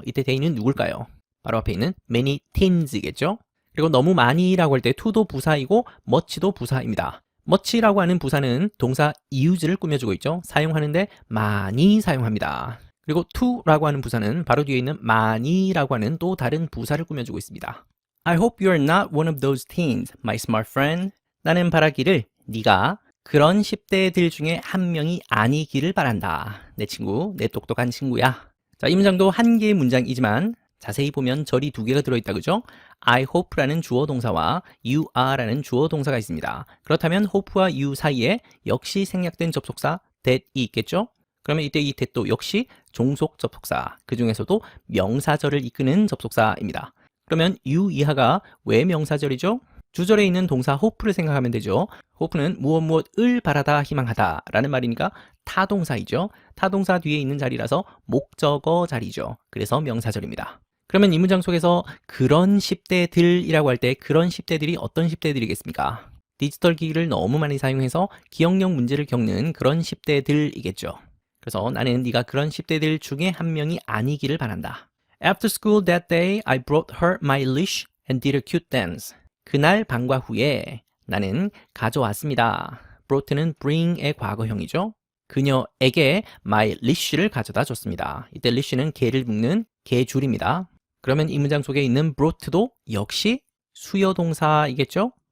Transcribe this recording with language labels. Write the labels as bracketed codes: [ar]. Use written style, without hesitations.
[ko] 이때 they는 누굴까요? 바로 앞에 있는 many teens겠죠. 그리고 너무 많이라고 할 때 to도 부사이고 much도 부사입니다. much라고 하는 부사는 동사 use를 꾸며주고 있죠. 사용하는데 많이 사용합니다. 그리고 to라고 하는 부사는 바로 뒤에 있는 많이라고 하는 또 다른 부사를 꾸며주고 있습니다. [en] I hope you're not one of those teens, my smart friend. [ko] 나는 바라기를 네가 그런 10대들 중에 한 명이 아니기를 바란다. 내 친구, 내 똑똑한 친구야. 자, 이 문장도 한 개의 문장이지만 자세히 보면 절이 2개가 들어있다, 그죠? [en] I hope [ko] 라는 주어 동사와 [en] you are [ko] 라는 주어 동사가 있습니다. 그렇다면 hope와 you 사이에 역시 생략된 접속사 that이 있겠죠? 그러면 이때 이 that도 역시 종속 접속사, 그 중에서도 명사절을 이끄는 접속사입니다. 그러면 you 이하가 왜 명사절이죠? 주절에 있는 동사 hope를 생각하면 되죠. hope는 무엇을 바라다, 희망하다 라는 말이니까 타동사이죠. 타동사 뒤에 있는 자리라서 목적어 자리죠. 그래서 명사절입니다. 그러면 이 문장 속에서 그런 10대들이라고 할 때 그런 10대들이 어떤 10대들이겠습니까? 디지털 기기를 너무 많이 사용해서 기억력 문제를 겪는 그런 10대들이겠죠. 그래서 나는 네가 그런 10대들 중에 한 명이 아니기를 바란다. [en] After school that day, I brought her my leash and did a cute dance. [ko] 그날 방과 후에 나는 가져왔습니다. brought는 bring의 과거형이죠. 그녀에게 my leash를 가져다 줬습니다. 이때 leash는 개를 묶는 개줄입니다. 그러면 이 문장 속에 있는 brought도 역시 수요동사이겠죠?